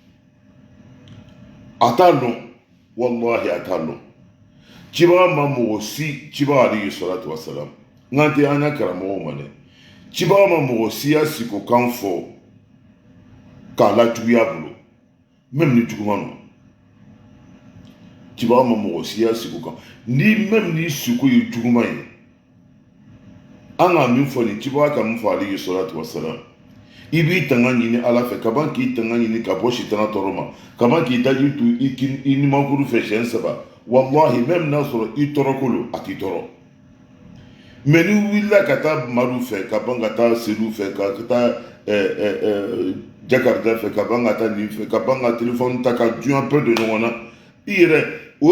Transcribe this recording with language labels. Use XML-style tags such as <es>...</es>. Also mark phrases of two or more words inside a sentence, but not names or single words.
<bm>a t'a dɔn wallahi a t'a dɔn cibaga ma mɔgɔ si cibaga</bm> <ar>عليه الصلاة والسلام</ar> <bm>n'an tɛ an ka karamɔgɔw ma dɛ cibaga ma mɔgɔ si y'a siko kan fɔ k'a lajuguya bolo même ni juguman don cibaga ma mɔgɔ si y'a siko kan ni même ni siko ye juguman ye anga min fɔ nin cibaga ka mun fɔ</bm> <ar>عليه الصلاة والسلام</ar> <bm>i b'i tanga ɲini ala fɛ kaban k'i tanga ɲini ka bɔ sitana tɔɔrɔ ma kaban k'i daji tu i nimankuru fɛ siɲɛ 3 wallahi même n'a sɔrɔ i tɔɔrɔkolo a t'i tɔɔrɔ mais ni wulila ka taa madu fɛ ka ban ka taa selu fɛ ka taa jakarta fɛ ka ban ka taa nin fɛ ka ban ka téléphone ta ka diɲɛ bɛɛ don ɲɔgɔn na i yɛrɛ o</bm>